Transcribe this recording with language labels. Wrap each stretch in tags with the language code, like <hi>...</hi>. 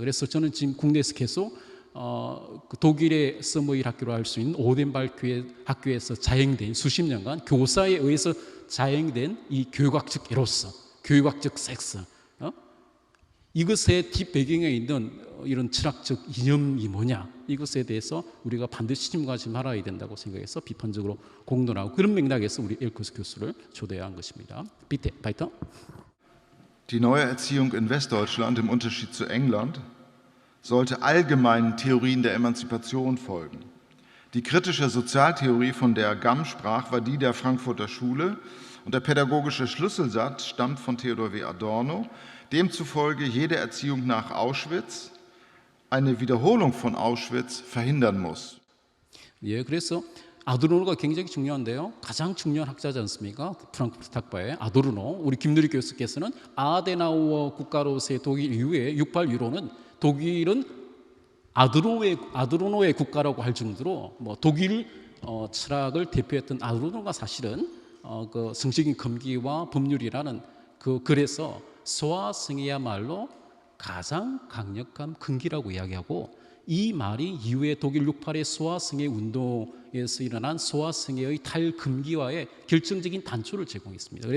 <ko>그래서 저는 지금 국내에서 계속 그 독일의 서머힐 학교로 할 수 있는 오덴발트 학교에서 자행된 수십 년간 교사에 의해서 자행된 이 교육학적 에로스, 교육학적 섹스, 이것의 뒷배경에 있는 이런 철학적 이념이 뭐냐, 이것에 대해서 우리가 반드시 침묵하지 말아야 된다고 생각해서 비판적으로 공론하고 그런 맥락에서 우리 엘크스 교수를 초대한 것입니다.</ko> <de>비tte, weiter. Die neue Erziehung in Westdeutschland im Unterschied zu England sollte allgemeinen Theorien der Emanzipation folgen. Die kritische Sozialtheorie, von der Gamm sprach, war die der Frankfurter Schule und der pädagogische Schlüsselsatz stammt von Theodor W. Adorno, demzufolge jede Erziehung nach Auschwitz eine Wiederholung von Auschwitz verhindern muss.</de> <ko>예, 그래서 아도르노가 굉장히 중요한데요. 가장 중요한 학자지 않습니까? 프랑크푸르트 학파의 아도르노. 우리 김누리 교수께서는 아데나우어 국가로서의 독일 이후에 68 유로는 독일은 아도르노의 국가라고 할 정도로 뭐 독일 철학을 대표했던 아도르노가 사실은 그 성적인 금기와 법률이라는 그 글에서 소아성애야말로 가장 강력한 금기라고 이야기하고 이 말이 이후에 독일 68의 소아성애 운동에서 일어난 소아성애의 탈금기화의 결정적인 단초를 제공했습니다.</ko>